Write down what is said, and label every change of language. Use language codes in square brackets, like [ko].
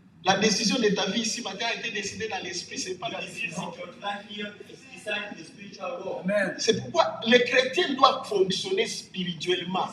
[fr] La décision de ta vie ici matin a été décidée dans l'esprit, ce n'est pas dans [en] The [fr] le [en] decision of your life here is decided in the spiritual world. [fr] C'est pourquoi les chrétiens doivent fonctionner spirituellement.